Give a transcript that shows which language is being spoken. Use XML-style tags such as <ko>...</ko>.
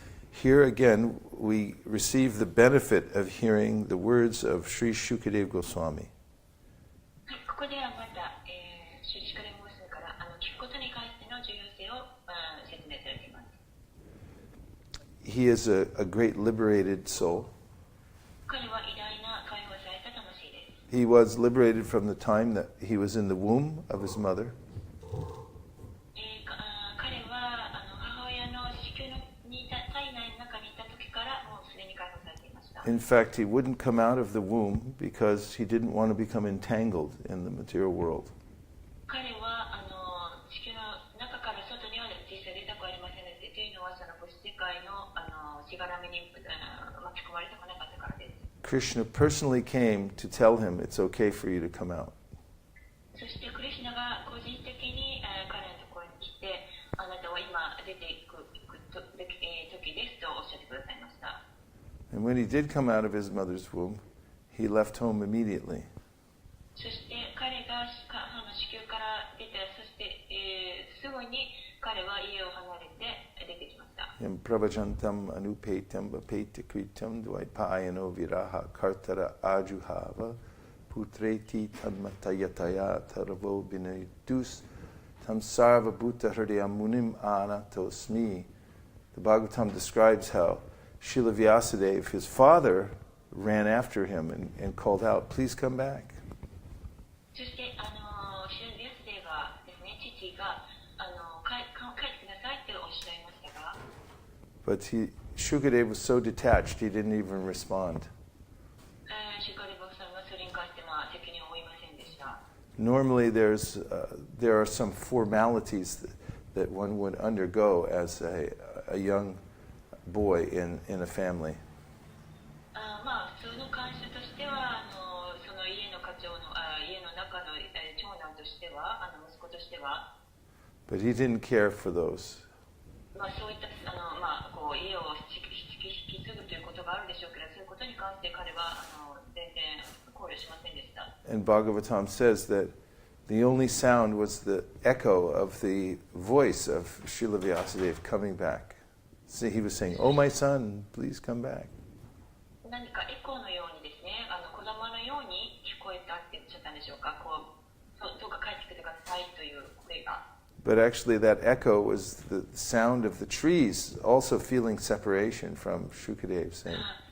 <en>Here again, we receive the benefit of hearing the words of Sri Shukadeva Goswami.</en> <ja>ここではまた、シュリシュカデモスから聞くことに関しての重要性を説明されています。</ja> <en>He is a great liberated soul.</en> <ja>彼は偉大な解放された魂です。</ja> <en>He was liberated from the time that he was in the womb of his mother.</en> <ja>彼は母親の子宮にいた体内の中にいた時からもうすでに解放されていました。</ja> <en>In fact, he wouldn't come out of the womb because he didn't want to become entangled in the material world.</en> <ja>彼は子宮の中から外には実際出たくありませんでした。というのはその物質世界のしがらみに巻き込まれたくなかったからです。</ja> <en>Krishna personally came to tell him it's okay for you to come out.</en> <ja>そしてクリシュナが個人的に彼のところに来て、あなたは今出ていく時ですとおっしゃってくださいました。</ja> <en>And when he did come out of his mother's womb, he left home immediately.</en> <ja>そして彼が母の子宮から出て、そして、すぐに彼は家を離れて出てきました。</ja> <sa>Yam pravajantam anupetam vapetakritam dvaipayano viraha kartara ajuhava putreti tanmatayataya taravo binidus tam sarva bhuta hridayam munim anatosmi.</sa> <en>The Bhagavatam describes how Srila Vyasadeva, his father, ran after him and called out, please come back.</en> <ja>そして、シュルビアスデーがですね、父が帰ってくださいっておっしゃいましたが、</ja> <en>But Shukadeva was so detached, he didn't even respond.</en> <ja>シュカデバさんはそれに関して責任を負いませんでした。</ja> <en>Normally, there are some formalities that one would undergo as a young boy in a family.</en> <ja>普通の慣習としては、その家の家の中の長男としては、息子としては。</ja> <en>But he didn't care for those.</en> <ja>そういった家を引き継ぐということがあるでしょうけど、そういうことに関して彼は全然考慮しませんでした。</ja> <en>And Bhagavatam says that the only sound was the echo of the voice of Srila Vyasadeva coming back. So he was saying, "Oh my son, please come back."</en> <ja>何かエコーのようにですね、子供のように聞こえたって言っちゃったんでしょうか。どうか帰ってきてくださいという声が。</ja> <en>But actually, that echo was the sound of the trees also feeling separation from Shukadeva, saying,</en>